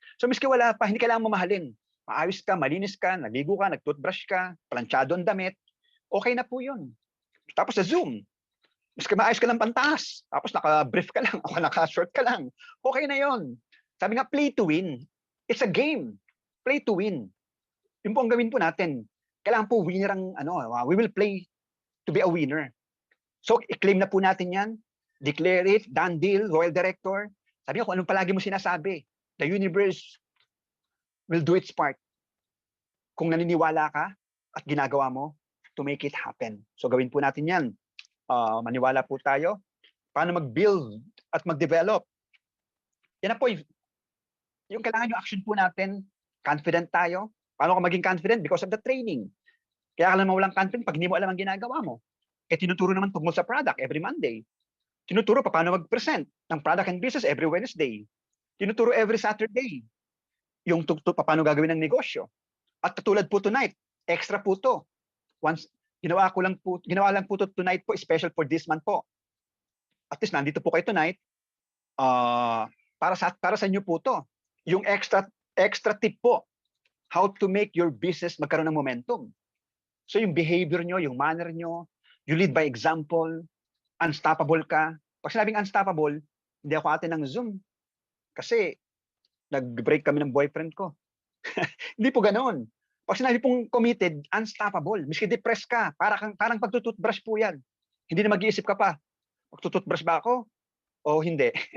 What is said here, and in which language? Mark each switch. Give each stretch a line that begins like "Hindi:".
Filipino: So miski wala pa, hindi kailangan mamahalin. Maayos ka, malinis ka, naligo ka, nag-toothbrush ka, planchado ang damit, okay na po yun. Tapos sa Zoom, miski maayos ka ng pantas, tapos naka-brief ka lang, o naka-short ka lang, okay na yun. Sabi nga,
English: play to win. It's a game. Play to win.
Filipino: Yun po ang gawin po natin. Kailangan po winner ang,
English: we will play to be a winner. So,
Filipino: i-claim na po natin yan.
English: Declare it, done deal, royal director.
Filipino: Sabi nga, kung anong palagi mo sinasabi,
English: the universe will do its part.
Filipino: Kung naniniwala ka at ginagawa mo
English: to make it happen.
Filipino: So, gawin po natin yan. Maniwala po tayo. Paano mag-build at mag-develop. Yan na po. Yung kailangan yung action po natin, confident tayo. Paano ka maging confident?
English: Because of the training.
Filipino: Kaya ka lang mawalang confident pag hindi mo alam ang ginagawa mo. Tinuturo naman tungkol sa product every Monday. Tinuturo paano mag-present ng product and business every Wednesday. Tinuturo every Saturday. Yung paano gagawin ng negosyo. At katulad po tonight, extra po to. Once, ginawa lang po to tonight po,
English: special for this month
Filipino: po. At least nandito po kayo tonight. para sa inyo po to. Yung extra tip po,
English: how to make your business
Filipino: magkaroon ng momentum. So yung behavior nyo, yung manner nyo,
English: you lead by example,
Filipino: unstoppable ka. Pag sinabing unstoppable, hindi ako ate ng Zoom. Kasi nag-break kami ng boyfriend ko. Hindi po ganoon. Pag sinabi pong committed, unstoppable. Miski depressed ka, parang pagtututbrush po yan. Hindi na mag-iisip ka pa, magtututbrush ba ako o hindi?